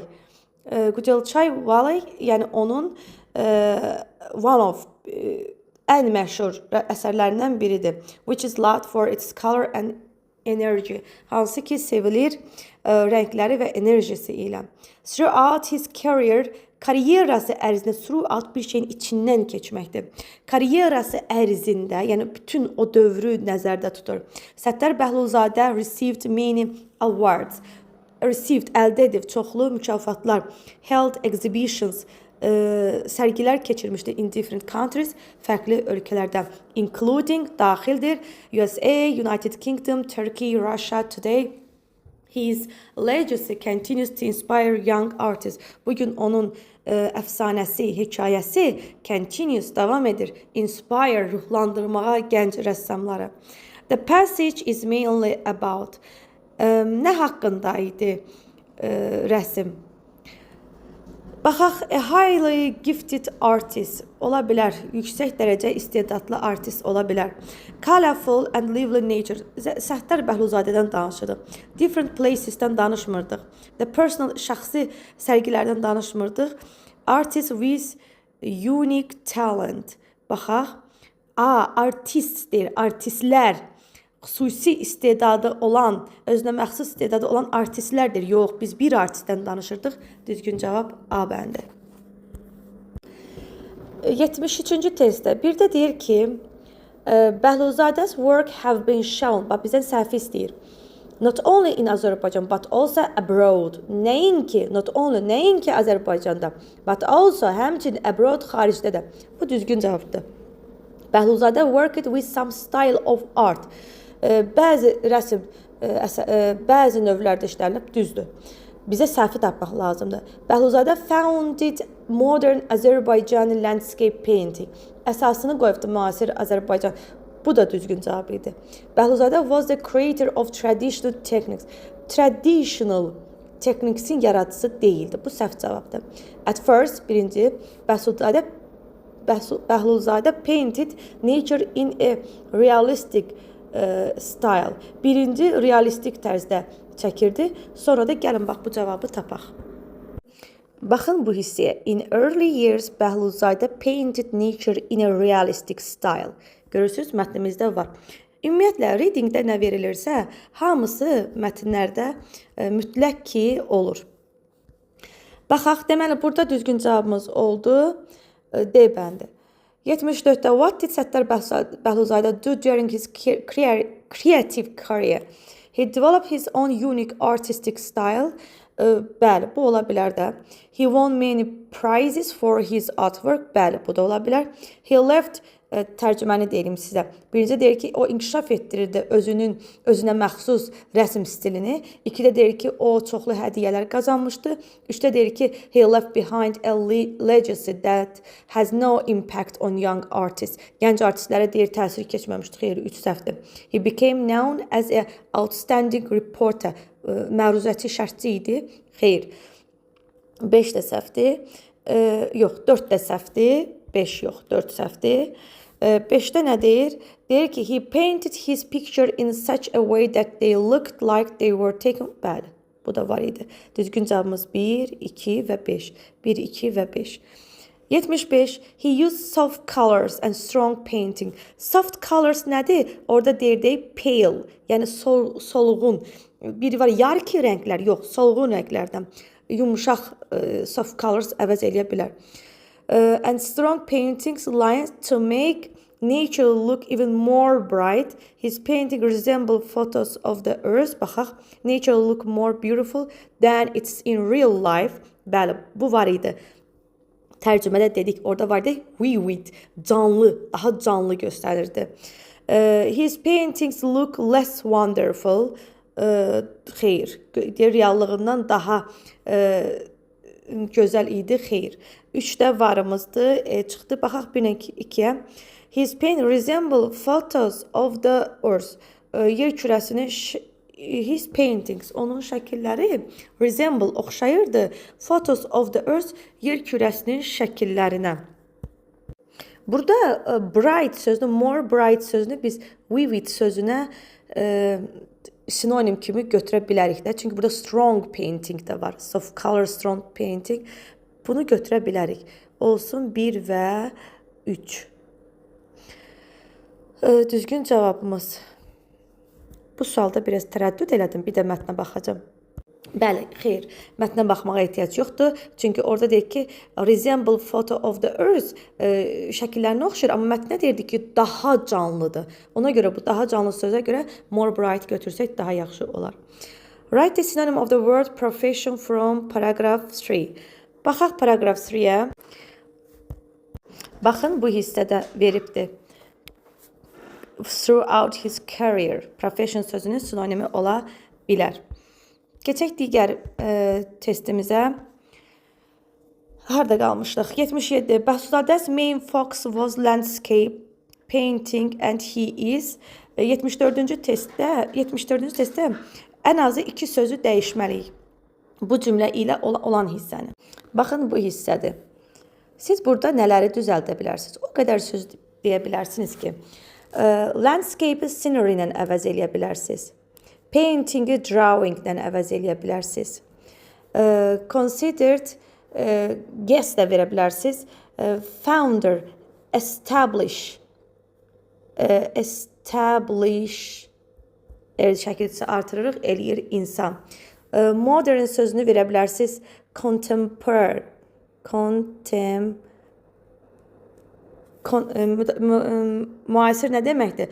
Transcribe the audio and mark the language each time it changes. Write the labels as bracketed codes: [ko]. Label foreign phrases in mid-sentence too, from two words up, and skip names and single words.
[az] Qudalçay Valley, yəni onun [en] one of [az] ən məşhur əsərlərindən biridir. [en] Which is loved for its color and energy. [az] Hansı ki sevilir rəngləri və enerjisi ilə. [en] Throughout his career, [az] karyerası ərzində, throughout bir şeyin içindən keçməkdir. Karyerası ərzində, yəni bütün o dövrü nəzərdə tutur. [en] Səttar Bəhlulzadə received many awards. Received, [az] əldə edib çoxlu mükafatlar. [en] Held exhibitions, [az] sərgilər keçirmişdir [en] in different countries, [az] fərqli ölkələrdə. [en] Including, daxildir, USA, United Kingdom, Turkey, Russia. Today, his legacy continues to inspire young artists. [az] Bugün onun əfsanəsi, hekayəsi continues, davam edir. Inspire, ruhlandırmağa gənc rəssamları. [en] The passage is mainly about [az] nə haqqında idi rəsm? Baxaq, [en] a highly gifted artist [az] ola bilər, yüksək dərəcə istedadlı artist ola bilər. [en] Colorful and lively nature. [az] Səttar Bəhlulzadədən danışırdıq. [en] Different placesdən [az] danışmırdıq. [en] The personal, [az] şəxsi sərgilərdən danışmırdıq. [en] Artist with unique talent. [az] Baxaq, artist deyir, artistlər. Xüsusi istedadı olan, özünə məxsus istedadı olan artistlərdir. Yox, biz bir artistdən danışırdıq. Düzgün cavab A bəndi. 73-cü testdə bir də deyir ki, [en] Bəhlulzadə's work have been shown. [az] Bax, bizdən səhvi istəyir. [en] Not only in Azerbaijan, but also abroad. Nəinki, not only, [az] nəinki Azərbaycanda, [en] but also [az] həmçinin abroad, xaricdə də. Bu düzgün cavabdır. [en] Bəhlulzadə worked with some style of art. [az] Bəzi rəsm, bəzi növlərdə işlənib, düzdür. Bizə səhvi tapmaq lazımdır. [en] Bəhlulzadə founded modern Azərbaycan landscape painting. [az] Əsasını qoyubdu müasir Azərbaycan. Bu da düzgün cavab idi. [en] Bəhlulzadə was the creator of traditional techniques. Traditional techniques'in [az] yaradıcısı deyildi. Bu səhv cavabdır. [en] At first, birinci, Bəhlulzadə painted nature in a realistic style. [az] Birinci realistik tərzdə çəkirdi. Sonra da gəlin bax bu cavabı tapaq. Baxın bu hissəyə. [en] In early years, Bəhluzzadə painted nature in a realistic style. [az] Görürsünüz, mətnimizdə var. Ümumiyyətlə, readingdə nə verilirsə, hamısı mətnlərdə mütləq ki olur. Baxaq, deməli, burada düzgün cavabımız oldu. D bəndi. [en] 74-də what did Səttar Bəhluzzadə do during his creative career? He developed his own unique artistic style. [az] Bəli, bu ola bilər də. [en] He won many prizes for his artwork. [az] Bəli, bu da ola bilər. [en] He left, [az] tərcüməni deyim sizə. Birinci deyir ki, o inkişaf etdirirdi özünə məxsus rəsm stilini. İkidə deyir ki, o çoxlu hədiyyələr qazanmışdı. Üçdə deyir ki, [en] he left behind a legacy that has no impact on young artists. [az] Gənc artistlərə deyir, təsir keçməmişdi. Xeyr, 3 səhvdir. [en] He became known as an outstanding reporter. [az] Məruzəti şərtçi idi. Xeyr. 5 də səhvdir. Yox, 4 də səhvdir. 5 yox, 4 səhvdir. 5-də nə deyir? Deyir ki, [en] he painted his picture in such a way that they looked like they were taken. [az] Bəli, bu da var idi. Düzgün cavabımız 1, 2 və 5. 1, 2 və 5. 75. [en] He used soft colors and strong painting. Soft colors [az] nədir? Orada deyir pale, yəni solğun. Biri var, yarki rənglər, yox, solğun rənglərdən. Yumuşaq [en] soft colors [az] əvəz eləyə bilər. [en] And strong paintings lines to make nature look even more bright. His painting resemble photos of the earth. Baxaq, nature look more beautiful than it's in real life. [az] Bəli, bu var idi. Tərcümədə dedik, orada var idi vivid, canlı, daha canlı göstərirdi. [en] His paintings look less wonderful. [az] Xeyr, reallığından daha gözəl idi, xeyr. 3də varımızdır, çıxdı. Baxaq 1-2-yə. [en] His paint resemble photos of the earth. [az] Yer kürəsinin [en] his paintings, [az] onun şəkilləri resemble, oxşayırdı. [en] Photos of the earth, [az] yer kürəsinin şəkillərinə. Burada bright sözünü, [en] more bright [az] sözünü biz vivid sözünə sinonim kimi götürə bilərik də. Çünki burada [en] strong painting [az] də var. [en] Soft color, strong painting. [az] Bunu götürə bilərik. Olsun 1 və 3. Düzgün cavabımız. Bu sualda biraz tərəddüd elədim. Bir də mətnə baxacağım. Bəli, xeyr. Mətnə baxmağa ehtiyac yoxdur. Çünki orada deyir ki, [en] resemble photo of the earth [az] şəkillərinə oxşayır. Amma mətnə deyirdi ki, daha canlıdır. Ona görə bu daha canlı sözə görə [en] more bright [az] götürsək daha yaxşı olar. [en] Write the synonym of the word profession from paragraph 3. [az] Baxaq paragraph 3-yə. Baxın, bu hissədə veribdir. [en] Throughout his career. [az] Profession sözünün sinonimi ola bilər. Keçək digər testimizə. Harada qalmışdıq? 77. [en] Bəhluzadə's main focus was landscape painting and he is. [az] 74-cü testdə ən azı 2 sözü dəyişməliyik. Bu cümlə ilə olan hissəni. Baxın, bu hissədir. Siz burada nələri düzəldə bilərsiniz? O qədər söz deyə bilərsiniz ki, landscape-i scenery ilə əvəz eləyə bilərsiniz. Painting-i drawing-lə əvəz eləyə bilərsiniz. Considered, guess də verə bilərsiniz. Founder, establish, şəkilçisi artırırıq, eləyir insan. Modern sözünü verə bilərsiniz. Contemporary, müasir nə deməkdir?